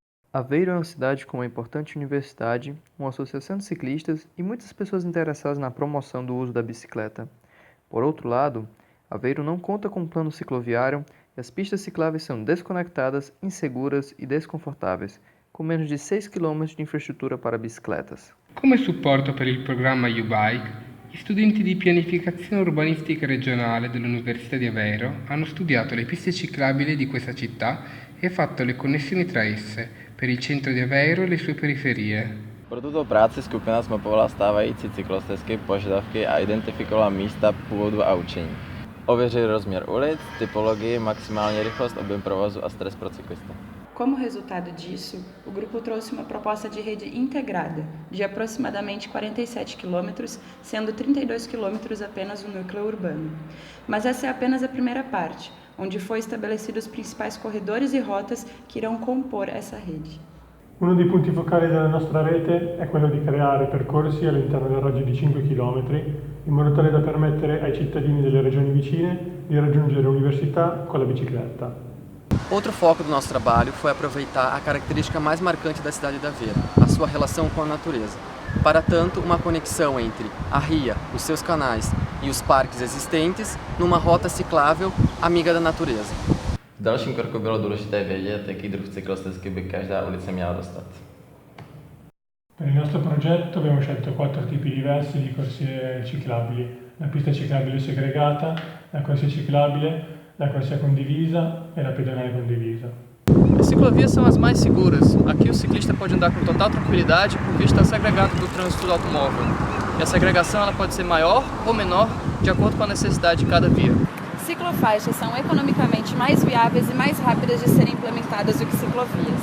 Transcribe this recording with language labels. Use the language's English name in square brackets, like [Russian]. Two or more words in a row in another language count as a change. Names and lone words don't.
[Portuguese] Aveiro é uma cidade com uma importante universidade, uma associação de ciclistas e muitas pessoas interessadas na promoção do uso da bicicleta. Por outro lado, Aveiro não conta com um plano cicloviário e as pistas cicláveis são desconectadas, inseguras e desconfortáveis, com menos de 6 km de infrastruttura para bicicletas. [Italian] Come supporto per il programma U-Bike, gli studenti di pianificazione urbanistica regionale dell'Università di Aveiro hanno studiato le piste ciclabili di questa città e fatto le connessioni tra esse per il centro di Aveiro e le sue periferie. [Czech] Pro túto práci skupina jsme povolala stávající cyklostezky, požadavky a identifikovala místa původu a učení. Ověřili rozměr ulic, typologii, maximální rychlost, objem provozu a stres pro cyklisty. [Portuguese] Como resultado disso, o grupo trouxe uma proposta de rede integrada, de aproximadamente 47 quilômetros, sendo 32 quilômetros apenas o núcleo urbano. Mas essa é apenas a primeira parte, onde foi estabelecidos os principais corredores e rotas que irão compor essa rede. [Italian] Uno dei punti focali della nostra rete è quello di creare percorsi all'interno del raggio di 5 km, in modo tale da permettere ai cittadini delle regioni vicine di raggiungere l'università con la bicicletta. [Portuguese] Outro foco do nosso trabalho foi aproveitar a característica mais marcante da cidade de Aveiro, a sua relação com a natureza. Para tanto, uma conexão entre a ria, os seus canais e os parques existentes numa rota ciclável amiga da natureza. [Czech] V dalším kroku bylo důležité vědět, jaký druh cyklostezky by každá ulice měla dostat. [Italian] Per il nostro progetto abbiamo scelto 4 tipi diversi di corsie ciclabili: la pista ciclabile segregata, la corsia ciclabile, la corsia condivisa e la pedonale condivisa. [Portuguese] As ciclovias são as mais seguras. Aqui o ciclista pode andar com total tranquilidade porque está segregado do trânsito do automóvel. E a segregação ela pode ser maior ou menor de acordo com a necessidade de cada via. Ciclofaixas são economicamente mais viáveis e mais rápidas de serem implementadas do que ciclovias.